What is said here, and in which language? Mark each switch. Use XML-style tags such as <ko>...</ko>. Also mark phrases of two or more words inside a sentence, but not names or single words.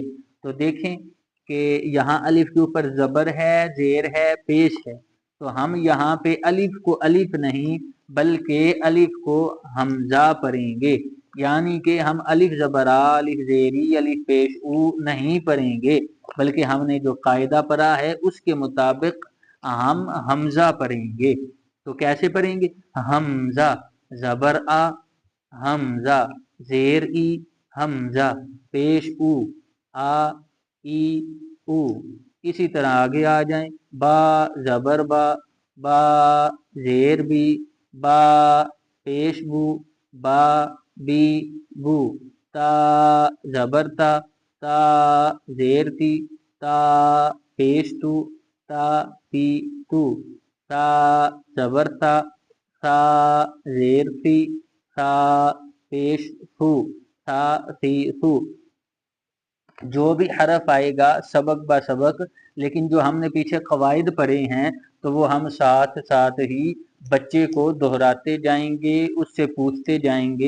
<hi>तो देखें कि यहाँ अलिफ के ऊपर जबर है, जेर है, पेश है, तो हम यहाँ पे अलिफ को अलिफ नहीं बल्कि अलिफ को हमजा पढ़ेंगे, यानी कि हम अलिफ जबरा अलिफ जेरी अलिफ पेश ऊ नहीं पढ़ेंगे, बल्कि हमने जो कायदा पढ़ा है उसके मुताबिक हम हमजा पढ़ेंगे। तो कैसे पढ़ेंगे? हमजा जबर आ, हमजा जेर ई, हमजा पेश ऊ, आ ई ऊ। इसी तरह आगे आ जाएं, बा जबर बा जेर बी, बा पेश बू, बा बी बू, ता जबर ता जेर ती, ता पेश तू, ता पी तू, ता जबर ता जेर थी, ता पेश थू, ता थी थू। जो भी हरफ आएगा सबक ब सबक, लेकिन जो हमने पीछे कवायद पढ़े हैं तो वो हम साथ साथ ही बच्चे को दोहराते जाएंगे, उससे पूछते जाएंगे।</hi>